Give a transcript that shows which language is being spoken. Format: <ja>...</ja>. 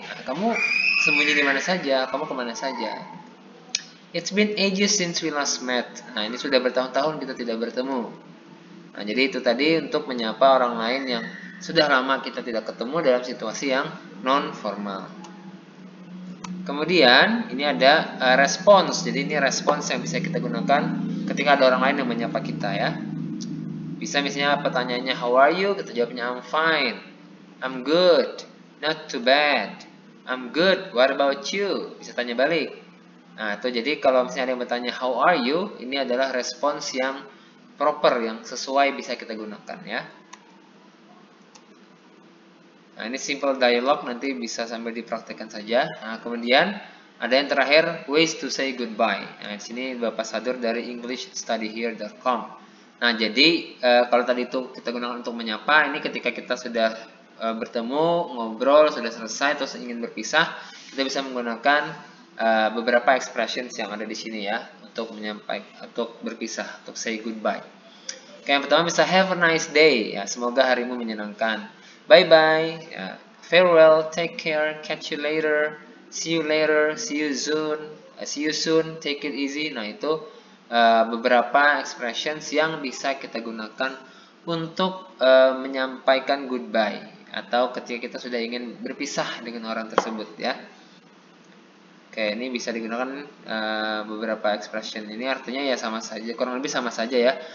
<id>Nah, kamu sembunyi di mana saja? Kamu kemana saja?</id> <en>It's been ages since we last met.</en> <id>Nah, ini sudah bertahun-tahun kita tidak bertemu. Nah, jadi itu tadi untuk menyapa orang lain yang sudah lama kita tidak ketemu dalam situasi yang non formal. Kemudian ini ada response. Jadi ini response yang bisa kita gunakan ketika ada orang lain yang menyapa kita ya. Bisa misalnya pertanyaannya</id> <en>how are you?</en> <id>Kita jawabnya</id> <en>I'm fine, I'm good, not too bad, I'm good, what about you?</en> <id>Bisa tanya balik. Nah, itu jadi kalau misalnya ada yang bertanya</id> <en>how are you,</en> <id>ini adalah respons yang proper, yang sesuai bisa kita gunakan ya. Nah, ini simple dialog, nanti bisa sambil dipraktekkan saja. Nah, kemudian Ada yang terakhir,</id> <en>ways to say goodbye.</en> <id>Nah, di sini Bapak Sadur dari englishstudyhere.com. Nah, jadi kalau tadi itu kita gunakan untuk menyapa, ini ketika kita sudah bertemu, ngobrol, sudah selesai, terus ingin berpisah, kita bisa menggunakan beberapa expressions yang ada di sini ya, untuk menyampaikan, untuk berpisah, untuk</id> <en>say goodbye.</en> <id>Oke, yang pertama bisa</id> <en>have a nice day,</en> <id>ya, semoga harimu menyenangkan.</id> <en>Bye bye, ya, farewell, take care, catch you later, see you soon, take it easy.</en> <id>Nah, itu beberapa expressions yang bisa kita gunakan untuk menyampaikan goodbye atau ketika kita sudah ingin berpisah dengan orang tersebut ya. Oke, ini bisa digunakan beberapa expression. Ini artinya ya sama saja, kurang lebih sama saja ya.</id>